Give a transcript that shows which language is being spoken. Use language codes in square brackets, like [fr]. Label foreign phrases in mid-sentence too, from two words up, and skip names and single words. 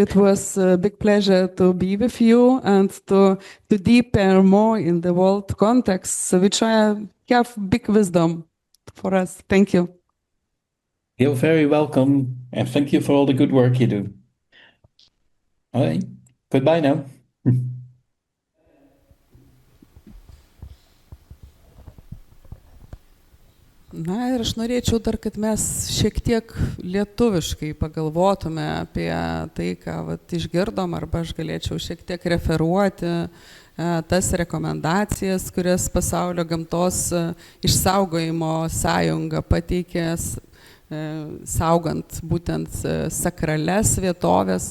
[en] It was a big pleasure to be with you and to deepen more in the world context, which I have big wisdom for us. Thank you. You're very welcome, and thank you for all the good work you do. All right. Goodbye now. [lt] Na ir aš norėčiau dar, kad mes šiek tiek lietuviškai pagalvotume apie tai, ką vat išgirdom, arba aš galėčiau šiek tiek referuoti tas rekomendacijas, kurias Pasaulio gamtos išsaugojimo sąjunga pateikė, saugant būtent sakrales vietovės.